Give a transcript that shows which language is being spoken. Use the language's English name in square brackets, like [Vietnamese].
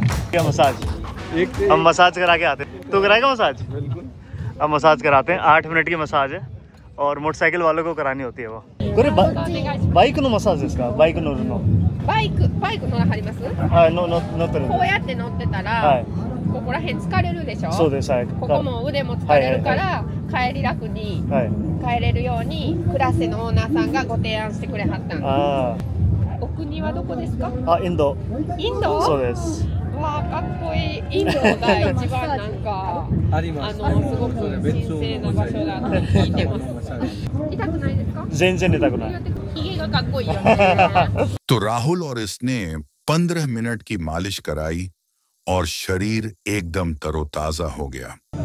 [Hindi] क्या मसाज हम मसाज करा के आते हैं। तो कराएगा मसाज? बिल्कुल। अब मसाज कराते हैं। 8 मिनट की मसाज है और मोटरसाइकिल वालों को करानी होती है वो। [Japanese] बाइक नो मसाजですか? バイク乗るの。バイク乗らはります？はい、乗ってる。こうやって乗ってたら、ここら辺疲れるでしょ？そうです。はい。ここも腕も疲れるから帰り楽に帰れるようにクラスのオーナーさんがご提案してくれはったんです。ああ。お国はどこですか？あ、インド。インド？そうです。わあ、かっこいい。インドが一番なんかすごく神聖な場所だって聞いてます。痛くないですか？全然痛くない。ひげがかっこいいよね。 [Hindi] तो राहुल और इसने 15 मिनट की मालिश कराई और शरीर एकदम तरोताजा हो गया।